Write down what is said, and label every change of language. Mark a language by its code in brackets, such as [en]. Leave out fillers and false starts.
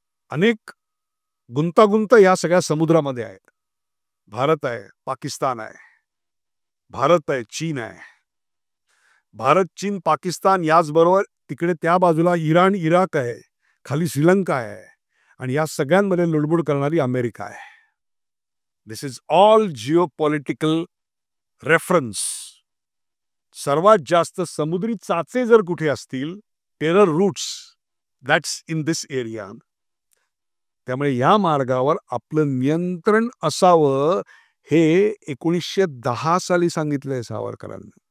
[mr] अनेक गुंतागुंत या सगळ्या समुद्रामध्ये आहेत. भारत आहे, पाकिस्तान आहे, भारत आहे, चीन आहे. भारत, चीन, पाकिस्तान, याचबरोबर तिकडे त्या बाजूला इराण, इराक आहे, खाली श्रीलंका आहे, आणि या सगळ्यांमध्ये लुडबुड करणारी अमेरिका आहे. [en] This is all geopolitical reference. [mr] सर्वात जास्त समुद्री चाचे जर कुठे असतील, [en] Terror routes, that's in this area. [mr] त्यामुळे या मार्गावर आपलं नियंत्रण असावं हे 1910 साली सांगितलंय सावरकरांनी.